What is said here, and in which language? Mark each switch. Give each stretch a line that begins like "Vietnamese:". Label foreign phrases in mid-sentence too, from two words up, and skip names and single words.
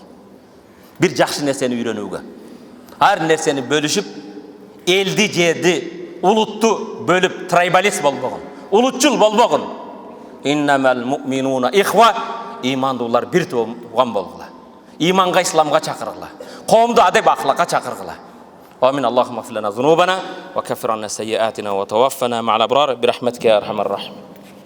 Kyrgyz: Бир жакшы нерсени үйрөнүүгө. Ар нерсени бөлүшүп, элди, жерди, улутту бөлүп трайбалист болбогон. Улутчул болбогон.
Arabic: إنما المؤمنون إخوة,
Kyrgyz: имандуулар бир туган болгула. Иманга, исламга чакыргыла. Коомду адеп акылакка чакыргыла.
Arabic: آمين اللهم اغفر لنا ذنوبنا وكفر عنا سيئاتنا وتوفنا مع الأبرار برحمتك يا أرحم الراحمين.